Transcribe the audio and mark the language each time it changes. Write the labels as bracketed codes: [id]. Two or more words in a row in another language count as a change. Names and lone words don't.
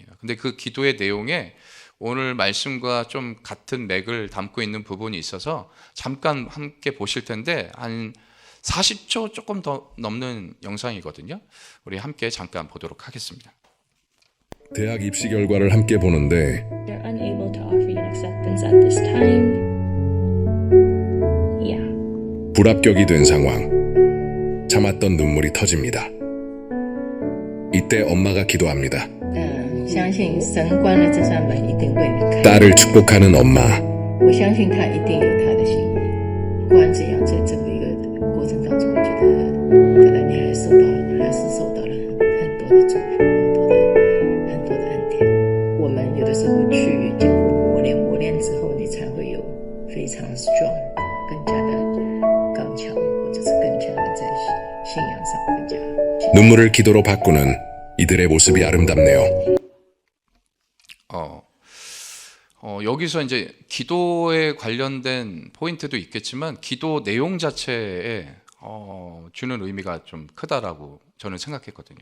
[ko] 근데 그 기도의 내용에 오늘 말씀과 좀 같은 맥을 담고 있는 부분이 있어서 잠깐 함께 보실 텐데 한 40초 조금 더 넘는 영상이거든요. 우리 함께 잠깐 보도록 하겠습니다. 대학 입시 결과를 함께 보는데 [en] They're unable to offer you an acceptance at this time. Yeah. [ko] 불합격이 된 상황. 참았던 눈물이 터집니다. 이때 엄마가 기도합니다. [zh] 相信神关了这扇门一定为你开。 [ko] 딸을 축복하는 엄마. [zh] 我相信他一定有他的心意。不管怎样，在这个一个过程当中，我觉得可能你还是受到了很多的祝福，很多的恩典。我们有的时候去经过磨练之后，你才会有非常 strong， 更加的刚强，或者是更加的在信仰上更加。 [ko] 눈물을 기도로 바꾸는 이들의 모습이 아름답네요. 여기서 이제 기도에 관련된 포인트도 있겠지만 기도 내용 자체에 주는 의미가 좀 크다라고 저는 생각했거든요.